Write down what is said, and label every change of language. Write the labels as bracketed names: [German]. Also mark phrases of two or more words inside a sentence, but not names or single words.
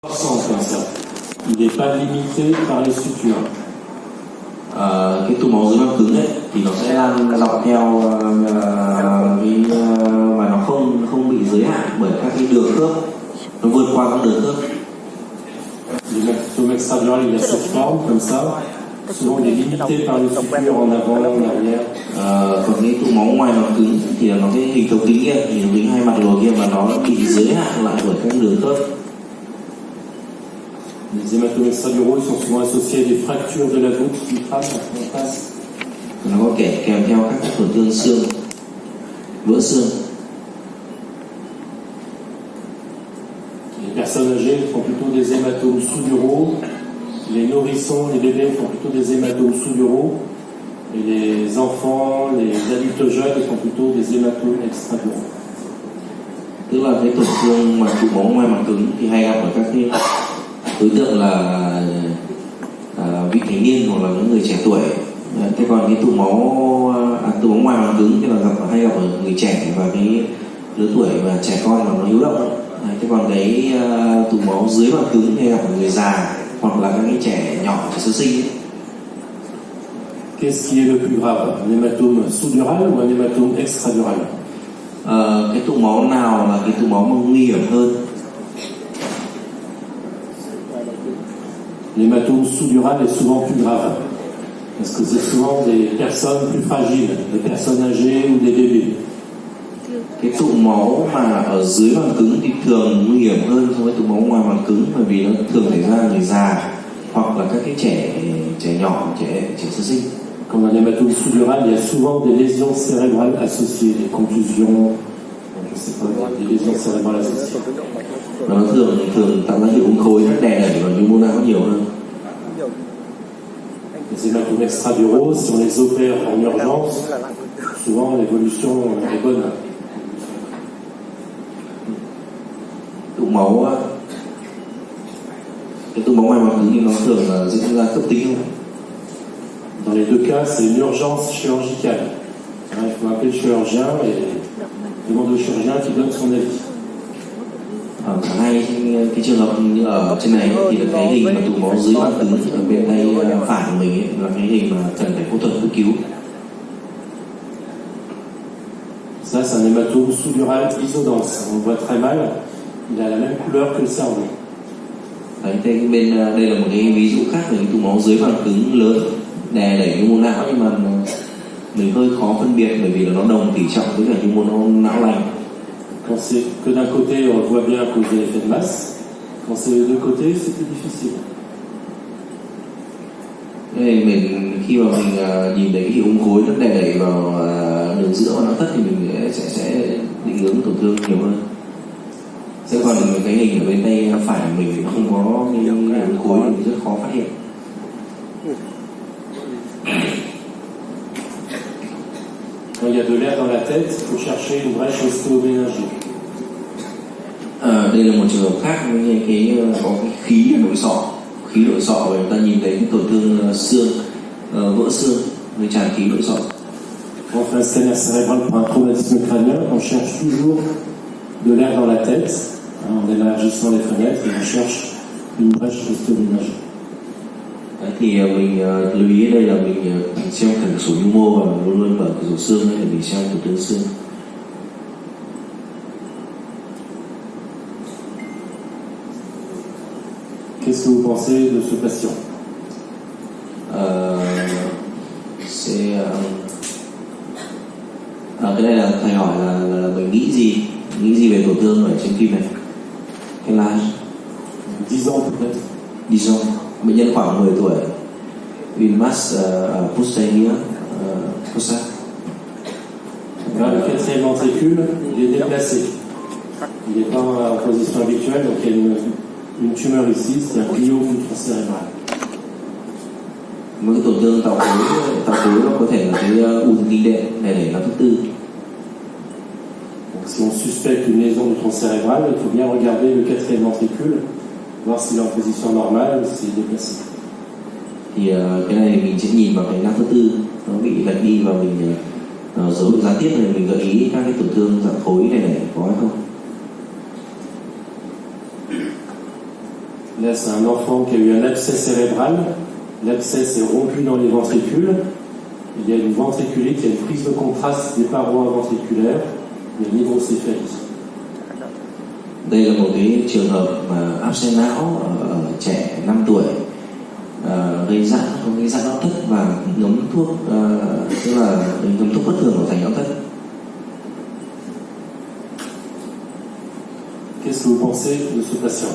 [French] Comme ça. Il n'est pas limité par les sutures. [Vietnamese] Cái tụ máu dưới màng cứng ấy thì nó sẽ lan dọc theo và nó không bị giới hạn bởi các cái đường khớp, nó vượt qua các đường khớp. [French] Le extradural, il a cette forme comme ça. Souvent, il est limité par les sutures en avant, en arrière. [Vietnamese] Còn cái tụ máu ngoài màng cứng thì nó cái hình thấu kính kia, hình thấu kính hai mặt lồi kia, và nó bị giới hạn lại bởi các đường khớp. [French] Les hématomes extraduraux sont souvent associés à des fractures de la voûte du crâne en face. [Vietnamese] Nó có kèm theo các tổn thương xương, vỡ xương. [French] Les personnes âgées font plutôt des hématomes sous-duraux. Les nourrissons, les bébés font plutôt des hématomes sous-duraux. Et les enfants, les adultes jeunes font plutôt des hématomes extraduraux. [Vietnamese] Tức là cái tổn thương mà tụ máu ngoài màng cứng thì hay gặp ở các cái đối tượng là vị thành niên hoặc là những người trẻ tuổi. Thế còn cái tụ máu ngoài màng cứng thì là hay gặp ở người trẻ và cái lứa tuổi và trẻ con mà nó hiếu động. Thế còn cái tụ máu dưới màng cứng thì hay gặp ở người già hoặc là các cái trẻ nhỏ, trẻ sơ sinh ấy. [French] Qu'est-ce qui est le plus grave, un hématome sous-dural ou un hématome extradural? [Vietnamese] Cái tụ máu nào là cái tụ máu mà nguy hiểm hơn? [French] L'hématome sous-dural est souvent plus grave, parce que c'est souvent des personnes plus fragiles, des personnes âgées ou des bébés. [Vietnamese] Cái tụ máu mà ở dưới màng cứng thì thường nguy hiểm hơn so với tụ máu ngoài màng cứng, bởi vì nó thường xảy ra người già hoặc là các cái trẻ nhỏ, trẻ sơ sinh. [French] Comme un hématome sous-dural, il y a souvent des lésions cérébrales associées, des contusions, je sais pas, des lésions cérébrales associées. [Vietnamese] Nó thường tạo ra hiệu ứng khối, nó đè đẩy vào nhu mô não nhiều hơn. [French] Les hématomes extraduraux, si on les opère en urgence, souvent l'évolution est bonne. [Vietnamese] Cái tụ máu ngoài màng cứng thì nó thường là diễn ra cấp tính không? [French] Dans les deux cas, c'est une urgence chirurgicale. Il faut appeler le chirurgien et demander au chirurgien qui donne son avis. [Vietnamese] Ở cả hai cái trường hợp như ở trên này thì là cái hình mà tụ máu dưới màng cứng ở bên tay phải của mình ấy, là cái hình mà cần phải phẫu thuật cấp cứu. [French] Ça, c'est un hématome sous-dural isodense. On le voit très mal. Il a la même couleur que le cerveau. [Vietnamese] Đấy, đây là một cái ví dụ khác về cái tụ máu dưới màng cứng lớn đè đẩy nhu mô não, nhưng mà mình hơi khó phân biệt bởi vì là nó đồng tỷ trọng với cả nhu mô não lành. [French] Quand c'est que d'un côté, on le voit bien à cause de l'effet de masse. Quand c'est des deux côtés, c'est plus difficile. [Vietnamese] Mình khi mà mình nhìn thấy cái hiệu ứng khối nó đè đẩy vào đường giữa và não thất thì mình sẽ định hướng tổn thương nhiều hơn. Sẽ còn cái hình ở bên tay phải của mình nó không có cái hiệu ứng khối thì rất khó phát hiện. [French] Quand il y a de l'air dans la tête, il faut chercher une brèche ostéoméningée. [Vietnamese] Đây là một trường hợp khác với có cái khí nội sọ và người ta nhìn thấy cái tổn thương xương, vỡ xương, người tràn khí nội sọ. [French] Quand on fait un scanner cérébral pour un traumatisme crânien, on cherche toujours de l'air dans la tête, en élargissant les fenêtres, et on cherche une brèche ostéoméningée. [Vietnamese] Thì mình lưu ý ở đây là mình xem cả cửa sổ nhu mô và luôn luôn mở cửa sổ xương để mình xem tổn thương xương. [French] Qu'est-ce que vous pensez de ce patient? [Vietnamese] Cái này là thầy hỏi là mình nghĩ gì về tổn thương ở trên phim này? Cái là [French] 10 ans peut-être. 10 ans. [Vietnamese] Bệnh nhân khoảng 10 tuổi. [French] Une masse [English] posterior fossa. [French] Le quatrième ventricule, il est déplacé. Il n'est pas en position habituelle, donc il y a une tumeur ici, c'est un gliome cérébral. [Vietnamese] Một cái tổn thương tạo khối nó có thể là cái u thần kinh đệm này nó thứ tư. [French] Donc, si on suspecte une lésion du tronc cérébral, il faut bien regarder le quatrième ventricule, voir s'il est en position normale ou s'il est déplacé. [Vietnamese] Thì cái này mình sẽ nhìn vào cái nang thứ tư nó bị lệch đi và mình dấu hiệu gián tiếp này mình gợi ý các cái tổn thương dạng khối này có hay không. Là, [French] c'est un enfant qui a eu un abcès cérébral. L'abcès s'est rompu dans les ventricules. Il y a une ventriculite, il y a une prise de contraste des parois ventriculaires, il y a une hydrocéphalie. [Vietnamese] Đây là một cái trường hợp mà áp xe não ở trẻ 5 tuổi, gây giãn, có gây giãn não thất và ngấm thuốc, tức là ngấm thuốc bất thường của thành não thất. [French] Qu'est-ce que vous pensez de ce patient?